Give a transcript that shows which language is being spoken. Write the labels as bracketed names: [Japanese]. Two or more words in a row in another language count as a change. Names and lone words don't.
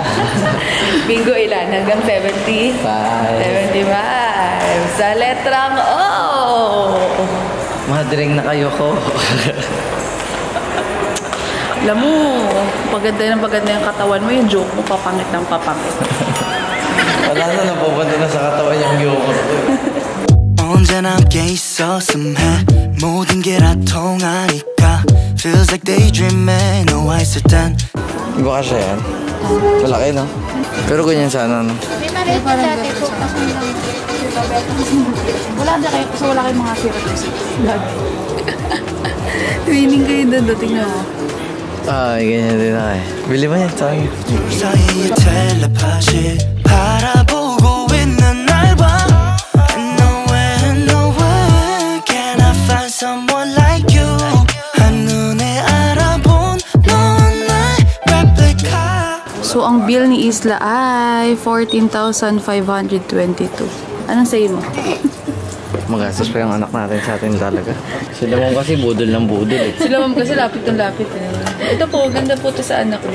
[Filipino] Bingo ilan? Hanggang 75? 75. Sa letrang O. Madring na kayo ko. Alam mo, paganda yung katawan mo, yung joke mo, papangit ng papangit. Wala na, napupunta na sa katawan yung yogurt ko. [Korean] 언제나 함께 있었음 해 모든 게 다 통하니까 [English] Feels like daydreaming [Korean] 너와 있을 땐 [Filipino] Iba kasi yan. Malaki, no? Pero ganyan sana, no? May maliit na dati po. Wala na kayo kasi wala kayong mga sirap. Twinning kayo doon, tingnan mo. Ay, ganyan din ako eh. Bili ba yan? Saan? [Korean] 사이의 텔레파시 바라보고 있는 날 봐 [English] Nowhere can I find someone like you [Korean] 한눈에 알아본 넌 나의 replica [Filipino] So, ang bill ni Isla ay 14,522. Anong say mo? Magastos pa yung anak natin sa atin talaga. Sila mo kasi budol ng budol eh. Sila ma'am kasi lapit ng lapit. Ito po, ganda po ito sa anak ko.